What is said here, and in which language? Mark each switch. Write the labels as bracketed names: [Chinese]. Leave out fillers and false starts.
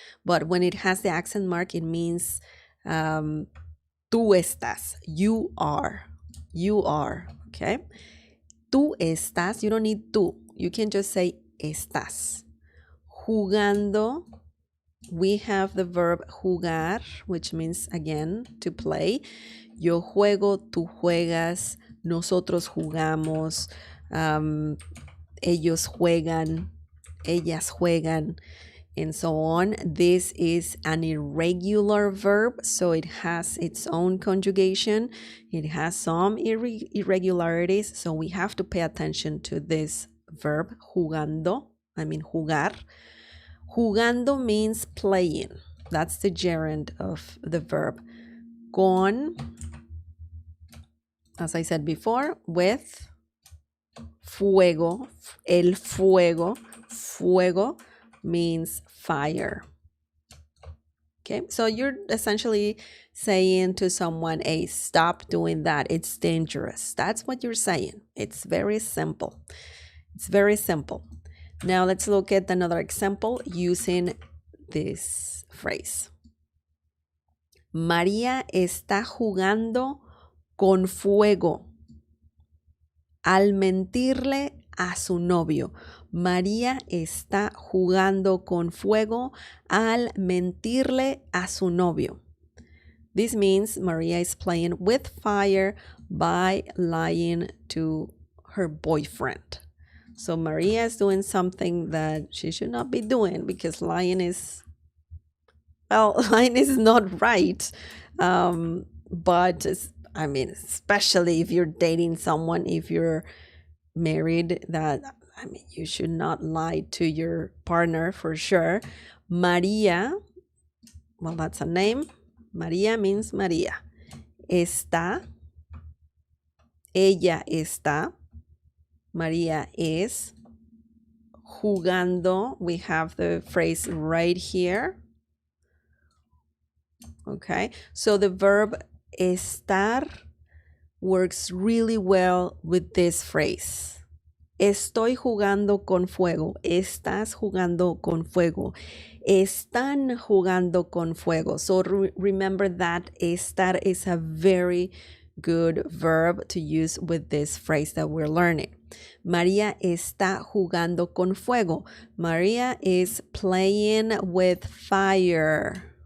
[English] But when it has the accent mark, it means [Spanish] tú estás, [English] you are. You are, okay? [Spanish] Tú estás, [English] you don't need tú. You can just say estás. Jugando, we have the verb jugar, which means, again, to play. [Spanish] Yo juego, tú juegas, nosotros jugamos, ellos juegan, ellas juegan, [English] and so on. This is an irregular verb, so it has its own conjugation. It has some irregularities, so we have to pay attention to this verb, jugando, jugar. Jugando means playing. That's the gerund of the verb. Con, as I said before, with fuego, el fuego, fuego means fire. Okay, so you're essentially saying to someone, hey, stop doing that. It's dangerous. That's what you're saying. It's very simple. It's very simple. Now let's look at another example using this phrase. [Spanish] María está jugando con fuego al mentirle a su novio. María está jugando con fuego al mentirle a su novio. [English] This means Maria is playing with fire by lying to her boyfriend. So Maria is doing something that she should not be doing because lying is not right. But especially if you're dating someone, if you're married, you should not lie to your partner for sure. Maria, well, that's a name. Maria means Maria. [Spanish] Está, ella está, [English] Maria is. Jugando, we have the phrase right here. Okay, so the verb estar works really well with this phrase. [Spanish] Estoy jugando con fuego. Estás jugando con fuego. Están jugando con fuego. [English] So remember that estar is a very good verb to use with this phrase that we're learning. [Spanish] María está jugando con fuego. [English] María is playing with fire.